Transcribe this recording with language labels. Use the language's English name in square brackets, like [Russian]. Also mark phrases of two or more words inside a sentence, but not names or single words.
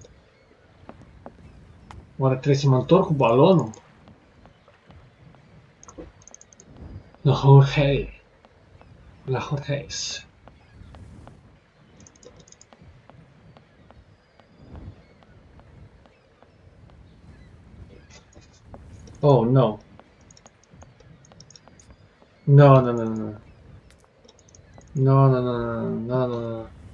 [Romanian] Oare trebuie să mă întorc cu balonul? No, hei! La Jorge. Oh no. No, no, no, no. No, no, no, no, no, no, no.